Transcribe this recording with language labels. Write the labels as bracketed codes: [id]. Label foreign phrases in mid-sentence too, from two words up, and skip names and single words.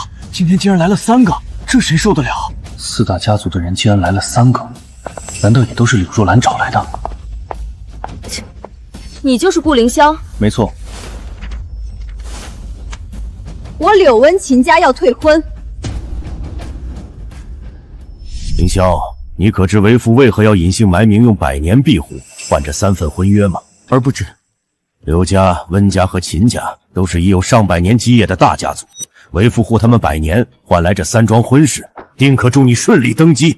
[zh] 今天竟然來了3個，這誰受得了？4大家族的人竟然來了3個，難道也都是柳若蘭找來的？你就是顧凌霄？沒錯。我柳溫秦家要退婚。凌霄，你可知為父為何要隱姓埋名，用100年庇護換這3份婚約嗎？而不知。劉家、溫家和秦家都是已有上百年基業的大家族，為父護他們100年，換來這3樁婚事，定可助你順利登基。